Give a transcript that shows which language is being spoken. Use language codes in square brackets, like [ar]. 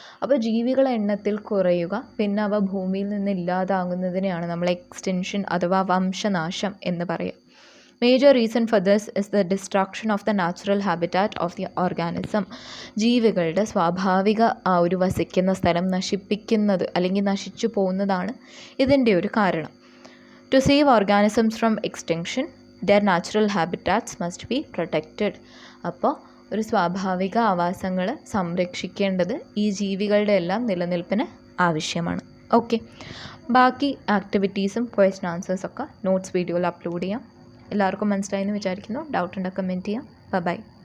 [ml] അപ്പോൾ ജീവികളുടെ എണ്ണത്തിൽ കുറയുക, പിന്നെ അവ ഭൂമിയിൽ നിന്ന് ഇല്ലാതാകുന്നതിനെയാണ് നമ്മൾ എക്സ്റ്റെൻഷൻ അഥവാ വംശനാശം എന്ന് പറയുക. [en] Major reason for this is the destruction of the natural habitat of the organism. [ml] ജീവികളുടെ സ്വാഭാവിക ആ ഒരു വസിക്കുന്ന സ്ഥലം നശിപ്പിക്കുന്നത് അല്ലെങ്കിൽ നശിച്ചു പോകുന്നതാണ് ഇതിൻ്റെ ഒരു കാരണം. [en] To save organisms from extinction, their natural habitats must be protected. [ml] അപ്പോൾ ഒരു സ്വാഭാവിക ആവാസങ്ങൾ സംരക്ഷിക്കേണ്ടത് ഈ ജീവികളുടെ എല്ലാം നിലനിൽപ്പിന് ആവശ്യമാണ്. ഓക്കെ, ബാക്കി ആക്ടിവിറ്റീസും ക്വസ്റ്റ്യൻ ആൻസേഴ്സൊക്കെ നോട്ട്സ് വീഡിയോയിൽ അപ്ലോഡ് ചെയ്യാം. എല്ലാവർക്കും മനസ്സിലായെന്ന് വിചാരിക്കുന്നു. ഡൗട്ട് ഉണ്ടെങ്കിൽ കമൻറ്റ് ചെയ്യാം. ബൈ.